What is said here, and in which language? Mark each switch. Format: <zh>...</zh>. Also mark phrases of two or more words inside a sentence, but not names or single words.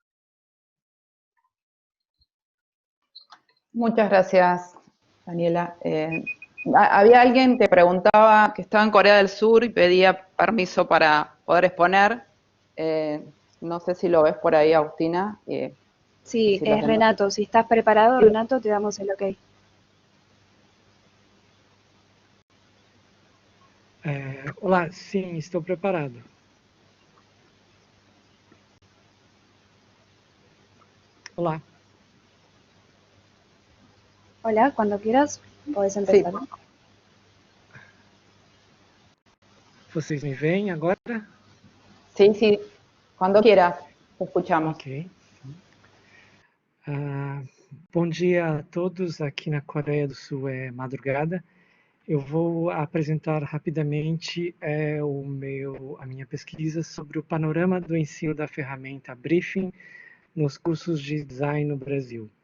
<es>Muchas gracias, Daniela. Había alguien que preguntaba que estaba en Corea del Sur y pedía permiso para poder exponer. No sé si lo ves por ahí, Agustina. Sí, si lo es tenés. Renato. Si estás preparado, Renato, te damos el ok.</es> <pt>Olá, sim, estou preparado. Olá.</pt> <es>Hola, cuando quieras, podés empezar. Sí.</es> <pt>Vocês me veem agora?</pt> <es>Sí, sí. Cuando quieras, te escuchamos.</es> <pt>Ok. Bom dia a todos. Aqui na Coreia do Sul é madrugada. Eu vou apresentar rapidamente a minha pesquisa sobre o panorama do ensino da ferramenta Briefing nos cursos de design no Brasil.</pt>